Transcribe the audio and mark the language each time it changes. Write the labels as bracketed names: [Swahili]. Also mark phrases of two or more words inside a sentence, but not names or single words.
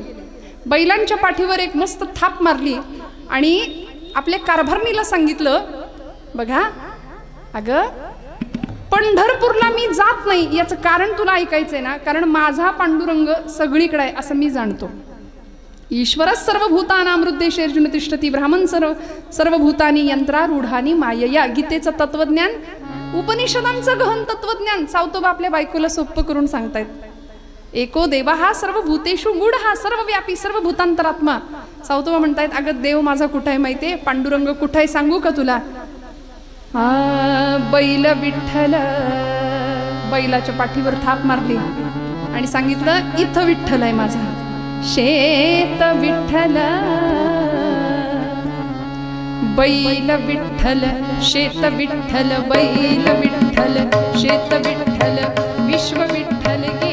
[Marathi] बैलांच्या पाठीवर एक मस्त थाप मारली आणि आपल्या कारभारणीला सांगितलं, बघा अगं पंढरपूरला मी जात नाही याचं कारण तुला ऐकायचंय ना, कारण माझा पांडुरंग सगळीकडे आहे असं मी जाणतो. [Sanskrit] ईश्वरच सर्वभूतानां हृद्देशेर्जुन तिष्ठती, ब्राह्मण सर्वभूतानी यंत्रारूढानी मायया. [Marathi] गीतेचं तत्वज्ञान, उपनिषदांचं गहन तत्वज्ञान सावतोबा आपल्या बायकोला सोपं करून सांगतायत. [Sanskrit] एको देवा हा सर्वभूतेषु गूढ, हा सर्वव्यापी सर्वभूतांतरात्मा. [Marathi] सावतोबा म्हणतायत, अगं देव माझा कुठं आहे माहितीये, पांडुरंग कुठं आहे सांगू का तुला? बैल विठ्ठल. बैलाच्या पाठीवर थाप मारली आणि सांगितलं, इथं विठ्ठल आहे माझा. शेत विठ्ठल, बैल विठ्ठल, शेत विठ्ठल, बैल विठ्ठल, शेत विठ्ठल, विश्व विठ्ठल गे.